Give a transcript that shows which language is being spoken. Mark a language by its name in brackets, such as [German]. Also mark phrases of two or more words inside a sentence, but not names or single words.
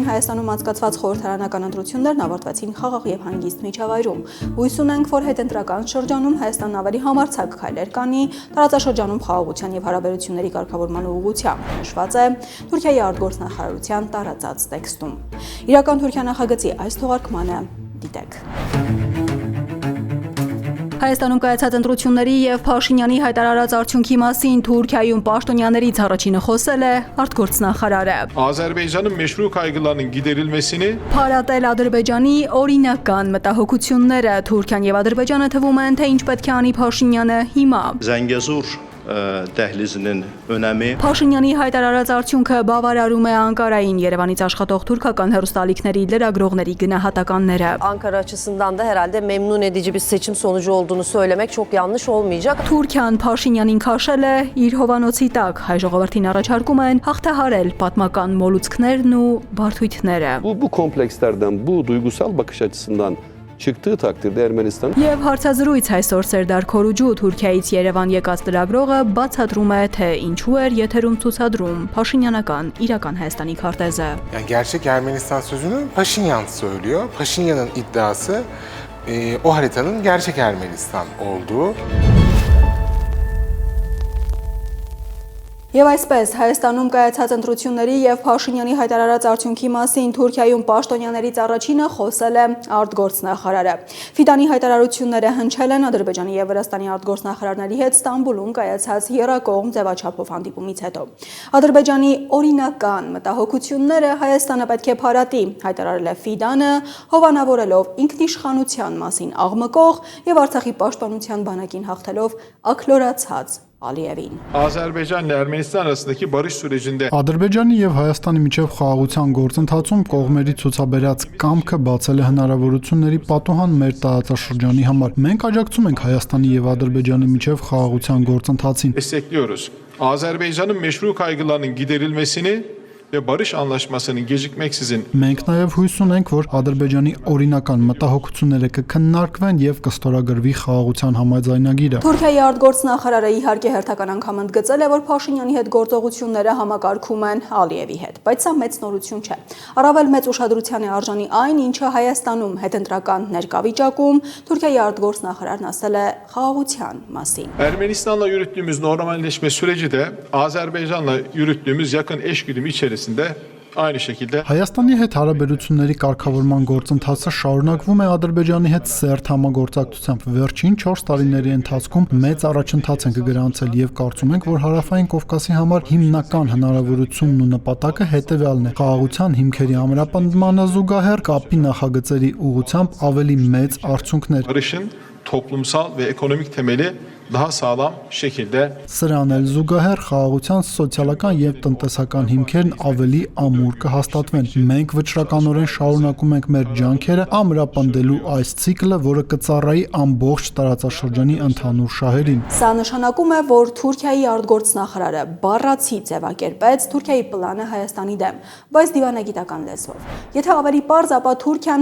[Armenian] Հայաստանում անցկացված խորհրդարանական ընտրություններն ավարտվեցին խաղաղ եւ հանգիստ միջավայրում։ Հույս ունենք, որ հետընտրական շրջանում Հայաստանն ավելի համարձակ քայլեր կանի տարածաշրջանում խաղաղության եւ հարաբերությունների կարգավորման ուղղությամբ, նշված է Թուրքիայի արտգործնախարարության տարածած տեքստում։ Իրական Թուրքիա նախագծի այս թողարկմանը դիտեք։ Հայաստանում կայացած ընտրությունների եւ Փաշինյանի հայտարարած արդյունքի մասին Թուրքիայում պաշտոնյաներից առաջինը խոսել է արտգործնախարարը։ [Turkish] Azerbaycan'ın meşru kaygılarının giderilmesini [Armenian] Փարատել Ադրբեջանի օրինական մտահոգությունները Թուրքիան եւ Ադրբեջանը թվում են, թե ինչ պետք է անի Փաշինյանը հիմա։ [Azerbaijani] Zengezur dəhlizinin önəmi [Armenian] Փաշինյանի հայտարարած արդյունքը բավարարում է Անկարային Երևանից աշխատող թուրքական հեռուստաալիքների լրագրողների գնահատականները։ [Turkish] Ankara açısından da herhalde memnun edici bir seçim sonucu olduğunu söylemek çok yanlış olmayacak. [Armenian] Թուրքիան Փաշինյանին քաշել է իր հովանոցի տակ։ Հայ ժողովրդին առաջարկում են հաղթահարել պատմական մոլուցքներն ու բարդույթները։ [Turkish] Bu komplekslerden, bu duygusal bakış açısından çıktığı takdirde Ermenistan [Armenian] Եվ հարցազրույց այսօր Սերդար Քորուջու Թուրքիայից Երևան եկած լրագրողը բացատրում է, թե ինչու էր եթերում ցուցադրում Փաշինյանական իրական Հայաստանի քարտեզը։ [Turkish] Yani gerçek Ermenistan sözünü Paşinyan söylüyor. Paşinyan'ın iddiası o haritanın gerçek Ermenistan olduğu. [Armenian] Եվ այսպես Հայաստանում կայացած ընտրությունների եւ Փաշինյանի հայտարարած արդյունքի մասին Թուրքիայում պաշտոնյաներից առաջինը խոսել է արտգործնախարարը։ Ֆիդանի հայտարարությունները հնչել են Ադրբեջանի եւ Վրաստանի արտգործնախարարների հետ Ստամբուլում կայացած եռակողմ ձևաչափով հանդիպումից հետո։ Ադրբեջանի օրինական մտահոգությունները Հայաստանը պետք է փարատի, հայտարարել է Ֆիդանը, հովանավորելով ինքնիշխանության մասին աղմկող եւ Արցախի պաշտպանության բանակին հաղթելով ակլորացած Ալիևին։ [Turkish] Azerbaycan ile Ermenistan arasındaki barış sürecinde [Armenian] Ադրբեջանի եւ Հայաստանի միջև խաղաղության գործընթացում կողմերի ցուցաբերած կամքը բացել է հնարավորությունների պատուհան մեր տարածաշրջանի համար։ Մենք աջակցում ենք Հայաստանի եւ Ադրբեջանի միջև խաղաղության գործընթացին։ [Turkish] destekliyoruz. Azerbaycan'ın meşru kaygılarının giderilmesini ve barış anlaşmasının gecikmeksizin [Armenian] Մենք նաեւ հույս ունենք, որ Ադրբեջանի օրինական մտահոգությունները կքննարկվեն եւ կստորագրվի խաղաղության համաձայնագիրը։ Թուրքիայի արտգործնախարարը իհարկե հերթական անգամ ընդգծել է, որ Փաշինյանի հետ գործողությունները համակարգում են Ալիևի հետ, բայց սա մեծ նորություն չէ։ Առավել մեծ ուշադրության է արժանի այն, ինչը Հայաստանում հետընտրական ներկայվիճակում Թուրքիայի արտգործնախարարն ասել է խաղաղության մասին։ [Turkish] Ermenistan'la yürüttüğümüz normalleşme süreci de Azerbaycan'la yürüttüğümüz yakın eşgüdüm içerisinde aynı şekilde [Armenian] Հայաստանի հետ հարաբերությունների կարգավորման գործընթացը շարունակվում է Ադրբեջանի հետ սերտ համագործակցությամբ։ Վերջին 4 տարիների ընթացքում մեծ առաջընթաց ենք գրանցել եւ կարծում ենք, որ Հարավային Կովկասի համար հիմնական հնարավորությունն ու նպատակը հետեւյալն է՝ խաղաղության հիմքերի ամրապնդմանը զուգահեռ կապի նախագծերի ուղղությամբ ավելի մեծ արդյունքներ։ [Turkish] barışın toplumsal ve ekonomik temeli daha sağlam şekilde [Armenian] Սրան էլ զուգահեռ խաղաղության սոցիալական եւ տնտեսական հիմքերն ավելի ամուր կհաստատվեն։ Մենք վճռականորեն շարունակում ենք մեր ջանքերը ամրապնդելու այս ցիկլը, որը կծառայի ամբողջ տարածաշրջանի ընդհանուր շահերին։ Սա նշանակում է, որ Թուրքիայի արտգործնախարարը բառացի ձևակերպեց Թուրքիայի պլանը Հայաստանի դեմ, բայց դիվանագիտական լեզվով։ Եթե ավելի պարզ, ապա Թուրքիան